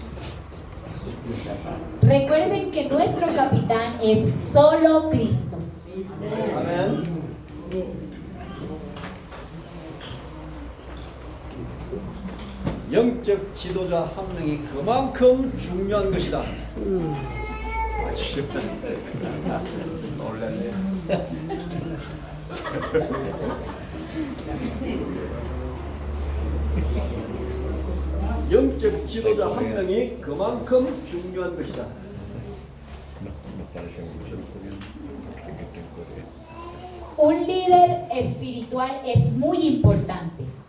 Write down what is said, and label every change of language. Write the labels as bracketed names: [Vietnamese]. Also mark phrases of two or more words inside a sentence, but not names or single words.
[Spanish] Recuerden que nuestro capitán es solo Cristo. [Korean] 아멘. 영적 지도자 한 명이 그만큼 중요한 것이다. 놀랐네. 영적 지도자 한 명이 그만큼 중요한 것이다. [Spanish] No parece mucho el que te corre. Un líder espiritual es muy importante.